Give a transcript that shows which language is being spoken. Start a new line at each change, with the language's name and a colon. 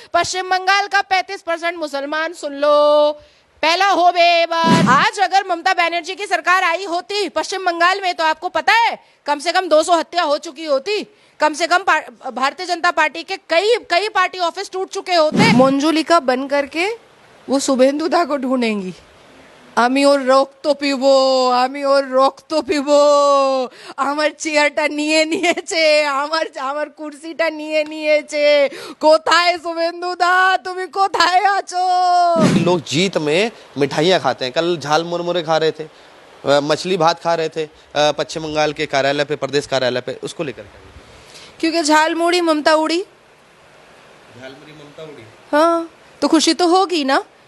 Hindi: पश्चिम बंगाल का 35% मुसलमान सुन लो, पहला हो बे बार। आज अगर ममता बनर्जी की सरकार आई होती पश्चिम बंगाल में, तो आपको पता है कम से कम 200 हत्या हो चुकी होती। कम से कम भारतीय जनता पार्टी के कई पार्टी ऑफिस टूट चुके होते। मंजुलिका बन करके वो शुभेंदु दा को ढूंढेंगी।
Bangla: আমি ওর রক্ত পিবো, আমি ওর রক্ত পিবো, আমার চেয়ারটা নিয়ে নিয়েছে, আমার কুর্সিটা নিয়ে নিয়েছে। কোথায় শুভেন্দু দা, তুমি কোথায় আছো?
Hindi: लोग जीत में मिठाइयाँ खाते हैं। कल झाल मुरमुरे खा रहे थे, मछली भात खा रहे थे पश्चिम बंगाल के कार्यालय पे, प्रदेश कार्यालय पे। उसको लेकर क्योंकि झाल मुड़ी ममता उड़ी, झाल मुड़ी ममता उड़ी। हाँ, तो खुशी तो होगी ना।